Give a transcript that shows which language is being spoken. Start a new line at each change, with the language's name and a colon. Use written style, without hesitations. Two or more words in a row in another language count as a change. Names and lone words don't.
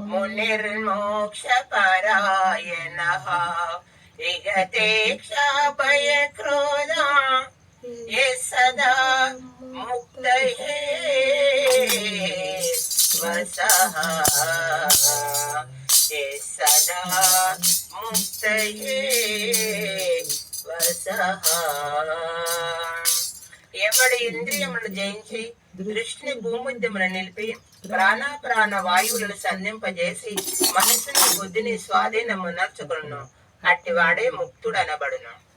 Sanskrit: निर्मोक्षपरायणः विगते क्षाभय क्रोधा ये सदा मुक्तये वसः ये सदा मुक्तये వసః.
Telugu: ఎవడి ఇంద్రియములను జయించి దృష్టిని భూమధ్యమున నిలిపి ప్రాణ వాయువులను సంధింపజేసి మనసుని బుద్ధిని స్వాధీనము నర్చుకును అట్టివాడే ముక్తుడనబడును.